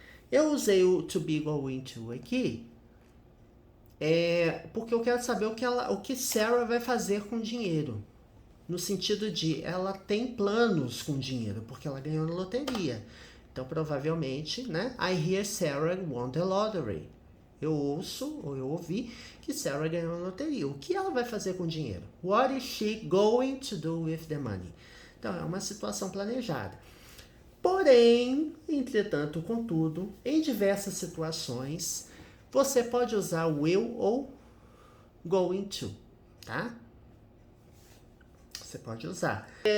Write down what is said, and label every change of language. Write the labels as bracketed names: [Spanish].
[Portuguese] Eu usei o to be going to aqui porque eu quero saber o que Sarah vai fazer com o dinheiro. No sentido de, ela tem planos com dinheiro, porque ela ganhou na loteria. Então, provavelmente, né? [English] I hear Sarah won the lottery. [Portuguese] Eu ouço, ou eu ouvi, que Sarah ganhou na loteria. O que ela vai fazer com o dinheiro? [English] What is she going to do with the money? [Portuguese] Então, é uma situação planejada. Porém, entretanto, contudo, em diversas situações, você pode usar will ou going to, tá? Você pode usar.